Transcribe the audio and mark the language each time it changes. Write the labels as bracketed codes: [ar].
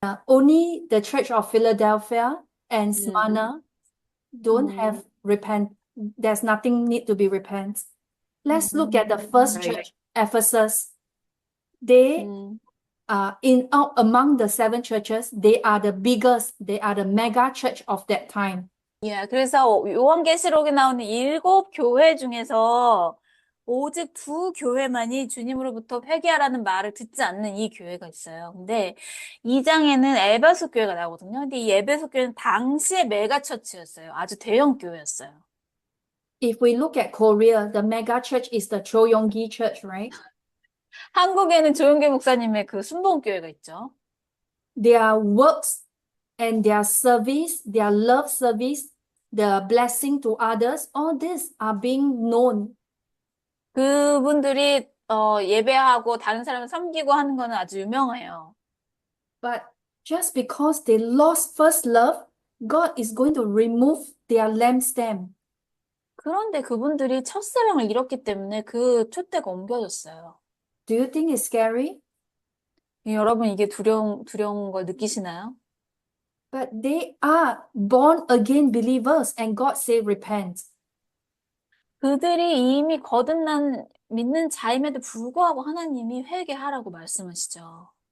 [en] Only the Church of Philadelphia and Smyrna don't have repent. There's nothing need to be repent. Let's look at the first church, Ephesus. They 음. among the seven churches, they are the biggest, they are the mega church of that time. [ko] 예, 그래서 요한계시록에 나오는 7교회 중에서 오직 2교회만이 주님으로부터 회개하라는 말을 듣지 않는 이 교회가 있어요. 근데 2장에는 에베소 교회가 나오거든요. 근데 이 에베소 교회는 당시의 메가처치였어요. 아주 대형 교회였어요. [en] If we look at Korea, the mega church is the Choyonggi Church, right? [ko] 한국에는 조용계 목사님의 그 순복음교회가 있죠. [en] Their works and their service, their love service, the blessing to others, all these are being known. [ko] 그분들이 예배하고 다른 사람을 섬기고 하는 거는 아주 유명해요. [en] But just because they lost first love, God is going to remove their lampstand. [ko] 그런데 그분들이 첫사랑을 잃었기 때문에 그 촛대가 옮겨졌어요. [en] Do you think it's scary? [ko] 여러분 이게 두려운 걸 느끼시나요? [en] But they are born again believers, and God say repent. [ko] 그들이 이미 거듭난 믿는 자임에도 불구하고 하나님이 회개하라고 말씀하시죠.